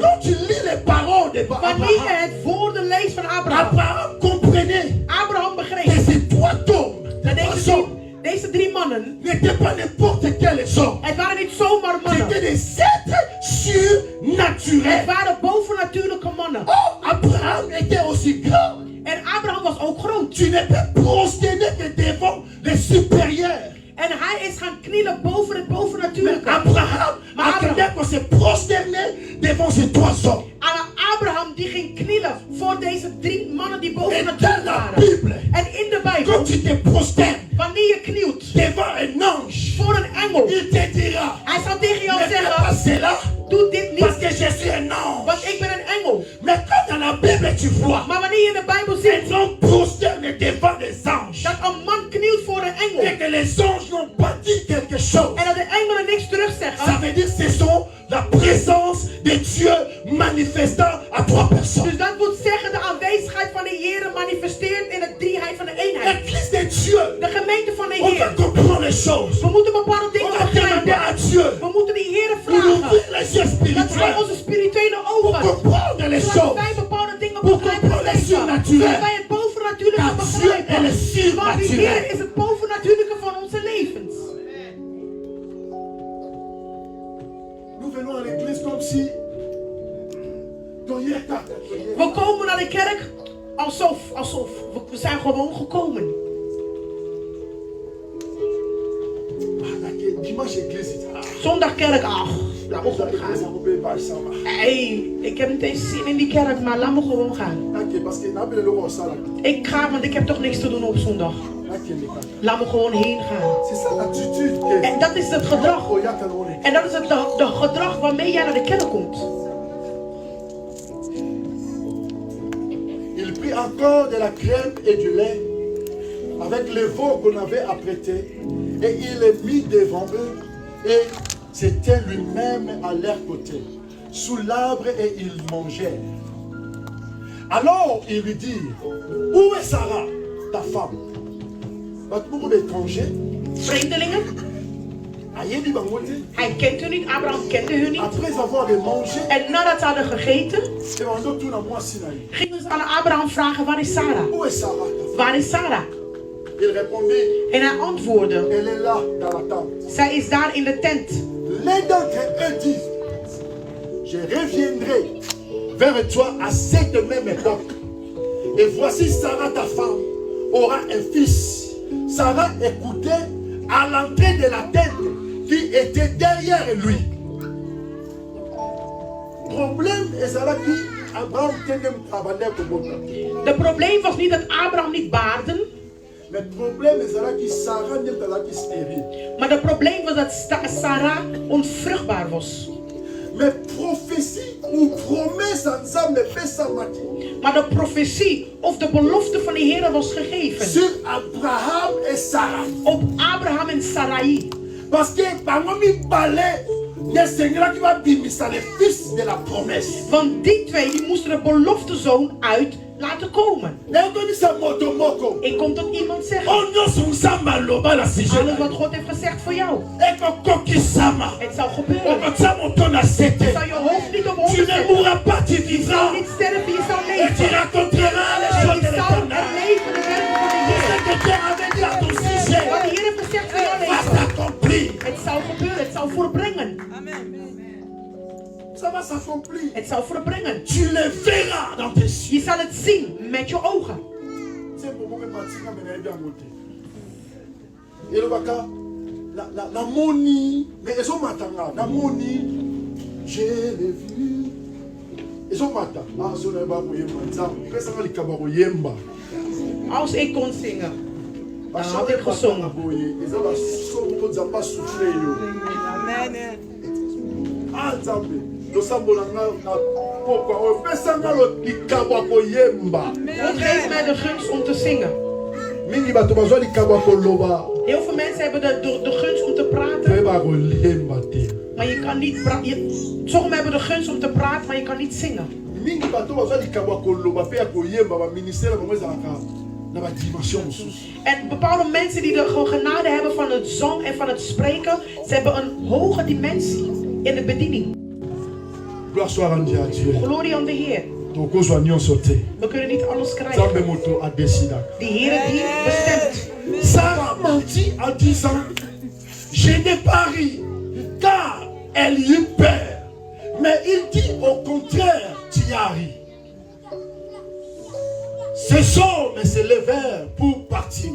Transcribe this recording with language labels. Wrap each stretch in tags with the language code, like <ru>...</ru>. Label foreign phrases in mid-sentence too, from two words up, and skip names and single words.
<nl>Wanneer je het woorden leest van Abraham, Abraham begreep dat deze 3 mannen, het waren niet zomaar mannen. Het waren bovennatuurlijke mannen.</nl> <fr>Abraham était aussi grand.</fr> <nl>En Abraham was ook groot.</nl> <fr>Tu ne peux prosterner que devant les supérieurs.</fr> <nl>En hij is gaan knielen boven het bovennatuurlijke.</nl> <fr>Abraham se prosterner devant ces 3 hommes.</fr> <nl>Abraham die ging knielen voor deze 3 mannen die bovennatuurlijk waren. En in de Bijbel,</nl> <fr>quand tu te prosternes</fr> <nl>wanneer je knielt</nl> <fr>devant un ange,</fr> <nl>voor een engel,</nl> <fr>il te dira,</fr> <nl>hij zal tegen jou</nl> <fr>ne fais</fr> <nl>zeggen,</nl> <fr>pas cela,</fr> <nl>doe dit niet,</nl> <fr>parce que je suis un ange.</fr> <nl>want ik ben een engel.</nl> <fr>Mais quand dans la Bible tu vois,</fr> <nl>Maar wanneer je in de Bijbel ziet</nl> <fr>un homme prosterne devant des anges,</fr> <nl>dat een man knielt voor een engel,</nl> <fr>et que les anges n'ont pas dit quelque chose,</fr> <nl>en dat de engelen niks terugzeggen,</nl> <fr>ça veut dire ce sont la présence de Dieu manifestant à 3 personnes.</fr> <nl>dus dat wil zeggen de aanwezigheid van de Heer manifesteert in de drieheid van de eenheid.</nl> <fr>L'église de Dieu,</fr> <nl>De gemeente van de</nl> <fr>on</fr> <nl>Heer.</nl> <fr>va comprendre les choses.</fr> <nl>We moeten bepaalde</nl> <fr>On</fr> <nl>dingen</nl> <fr>va demander</fr> <nl>begrijpen.</nl> <fr>à Dieu</fr> <nl>We moeten de Heer</nl> <fr>pour nous</fr> <nl>vragen</nl> <fr>ouvrir les yeux</fr> <nl>dat Hij</nl> <fr>spirituels,</fr> <nl>onze spirituele</nl> <fr>pour</fr> <nl>ogen,</nl> <fr>comprendre les</fr> <nl>zodat</nl> <fr>choses.</fr> <nl>wij bepaalde dingen</nl> <fr>Pour</fr> <nl>begrijpen</nl> <fr>comprendre les</fr> <nl>leven.</nl> <fr>surnaturels.</fr> <nl>Zodat wij het bovennatuurlijke</nl> <fr>Car Dieu est</fr> <nl>begrijpen.</nl> <fr>le</fr> <nl>Want de Heer</nl> <fr>surnaturel.</fr> <nl>is het bovennatuurlijke van onze levens.</nl> <fr>Nous venons à l'église comme si</fr> <nl>We komen naar de kerk alsof we zijn gewoon gekomen. kerk. Ach, laat me gewoon gaan. Hey, ik heb niet eens zin in die kerk, maar laat me gewoon gaan. Ik ga, want ik heb toch niks te doen op zondag. Laat me gewoon heen gaan. En dat is het gedrag. En dat is het gedrag waarmee jij naar de kerk komt.</nl> <fr>Il prit encore de la crème et du lait avec le veau qu'on avait apprêté et il les mit devant eux et c'était lui-même à leur côté sous l'arbre et ils mangeaient. Alors il lui dit, où est Sarah, ta femme? Beaucoup d'étrangers.</fr> <nl>Vreemdelingen. Hij kent hun niet, Abraham kende hun niet. En nadat ze hadden gegeten, gingen ze aan Abraham vragen, waar is Sarah? Waar is Sarah? En hij antwoordde, zij is daar in de tent.</nl> <fr>L'un d'entre eux dit, je reviendrai vers toi à cette même époque. Et voici Sarah, ta femme, aura un fils. Sarah écoutait à l'entrée de la tente qui était derrière lui. Problème est ça qui Abraham</fr> <nl>de probleem was niet dat Abraham niet baarde. Maar het probleem is dat Sarah niet steriel. Maar het probleem was dat Sarah onvruchtbaar was. Maar profetie</nl> <fr>ou promesse ensemble pesamaki.</fr> <nl>Maar de profetie of de belofte van de Heer was gegeven.</nl> <fr>Sur Abraham et Sarah.</fr> <nl>Op Abraham en Sarai.</nl> <fr>Parce que</fr> <ln>Bangomi balait</ln> <fr>de Seigneur qui va bimisa le fils de la promesse.</fr> <nl>Want die twee die moesten de beloftezoon uit laten komen. Ik kom tot iemand zeggen. Alles wat God heeft gezegd voor jou. Het zal gebeuren. Het zal je hoofd niet omhoog zetten. Je zal niet sterven, je zal leven. Je zal erleven de werken van de Heer. Wat de Heer heeft gezegd voor jou leven. Het zal gebeuren, het zal voorbrengen.</nl> <fr>Amen. Ça va s'accomplir.</fr> <nl>Het zal voorbrengen.</nl> <fr>Tu le verras dans tes yeux.</fr> <nl>Je zal het zien met je ogen.</nl> <ln>La moni,</ln> <fr>mais ils ont matanga.</fr> <ln>La moni,</ln> <fr>je l'ai vu. Ils ont matanga.</fr> <ln>Ah, zo na ba moyemba. Nzambe. Pesa ngali kabaro yemba.</ln> <nl>Als ik kon zingen, dan had ik gezongen. Amen.</nl> <ln>Ah, Nzambe. Losambola na pokwa o pesa ngalo likabwa ko yemba.</ln> <nl>God geeft mij de gunst om te zingen.</nl> <ln>Mingi bato bazwa likabwa ko loba.</ln> <nl>Heel veel mensen hebben de gunst om te praten. Maar je kan niet praten. Sommigen hebben de gunst om te praten, maar je kan niet zingen.</nl> <ln>Mingi bato bazwa likabwa ko loba pe ko yemba ba ministère ba mwezaka na ba dimension mususu.</ln> <nl>En bepaalde mensen die de genade hebben van het zang en van het spreken, ze hebben een hoge dimensie in de bediening.</nl> <fr>Gloire soit rendue à Dieu.</fr> <nl>Glorie aan de Heer. We kunnen niet alles krijgen. De Heer die bestemt.</nl> <fr>Sarah mentit en disant, je n'ai pas ri, car elle eut peur. Mais il dit au contraire, tu as ri. Ces hommes se levèrent pour partir.</fr>